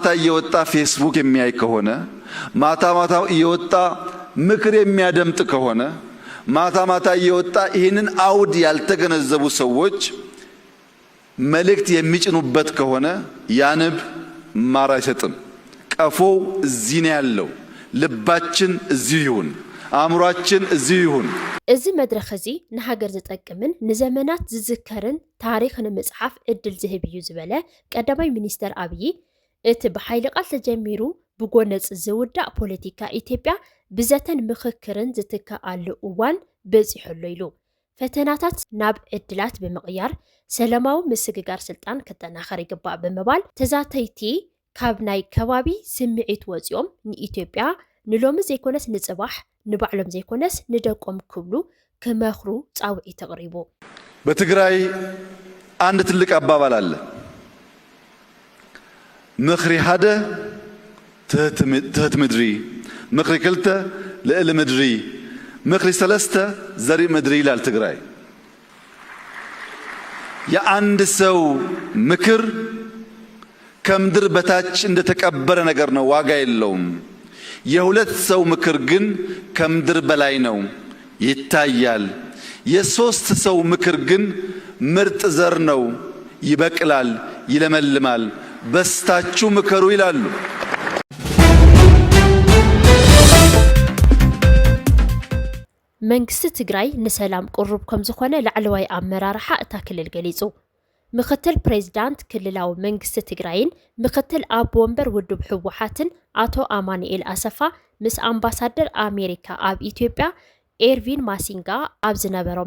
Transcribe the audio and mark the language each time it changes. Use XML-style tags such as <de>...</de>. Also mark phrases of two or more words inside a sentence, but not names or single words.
<am>እየወጣ ፌስቡክ የሚያይ ከሆነ ማታ ማታ እየወጣ ምክር የሚያደምጥ ከሆነ ማታ ማታ እየወጣ ይህንን አውድ ያልተገነዘቡ ሰዎች መልእክት የሚጭኑበት ከሆነ ያንብ ማር አይሰጥም። ቀፎው እዚህ ነው ያለው። ልባችን እዚህ ይሁን፣ አእምሯችን እዚህ ይሁን።</am> <ti>እዚ መድረኽ እዚ ንሃገር ዝጠቅምን ንዘመናት ዝዝከርን ታሪኽ ንምጽሓፍ እድል ዝህብ እዩ ዝበለ ቀዳማይ ሚኒስተር ኣብይ እቲ ብሓይሊ ቃል ተጀሚሩ ብጎነጽ ዝውዳእ ፖለቲካ ኢትዮጵያ ብዘተን ምክክርን ዝትከኣሉ እዋን በፂሑሉ ኢሉ ፈተናታት ናብ ዕድላት ብምቕያር ሰላማዊ ምስግጋር ስልጣን ከተናኸር ይግባእ ብምባል ተዛተይቲ ካብ ናይ ከባቢ ስምዒት ወፂኦም ንኢትዮጵያ ንሎሚ ዘይኮነስ ንጽባሕ ንባዕሎም ዘይኮነስ ንደቆም ክብሉ ከመኽሩ ጻውዒ ተቕሪቡ</ti> <am>በትግራይ አንድ ትልቅ አባባል አለ።</am> <ti>ምኽሪ ሓደ ትህት ምድሪ ምኽሪ ክልተ ልዕሊ ምድሪ ምኽሪ ሰለስተ ዘርኢ ምድሪ</ti> <am>ይላል ትግራይ። የአንድ ሰው ምክር ከምድር በታች እንደተቀበረ ነገር ነው፣ ዋጋ የለውም። የሁለት ሰው ምክር ግን ከምድር በላይ ነው፣ ይታያል። የሶስት ሰው ምክር ግን ምርጥ ዘር ነው፣ ይበቅላል፣ ይለመልማል። በስታችሁ ምከሩ ይላሉ።</am> <ti>መንግስቲ ትግራይ ንሰላም ቁሩብ ከም ዝኾነ ላዕለዋይ ኣመራርሓ እታ ክልል ገሊጹ ምክትል ፕሬዝዳንት ክልላዊ መንግስቲ ትግራይን ምክትል ኣቦ ወንበር ውድብ ሕወሓትን አቶ አማኑኤል አሰፋ ምስ አምባሳደር አሜሪካ ኣብ ኢትዮጵያ ኤርቪን ማሲንጋ ኣብ ዝነበሮም</ti>